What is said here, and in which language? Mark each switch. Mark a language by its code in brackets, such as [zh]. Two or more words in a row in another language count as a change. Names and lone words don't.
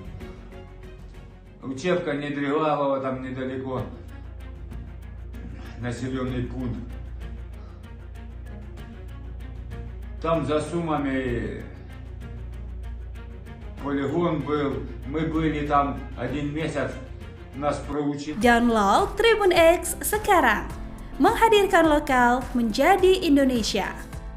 [ru] Учебка Недригалова, там недалеко, населенный пункт. Там за Сумами полигон был, мы были там 1 месяц, нас проучили. [id] Download Tribun X sekarang, menghadirkan lokal menjadi Indonesia.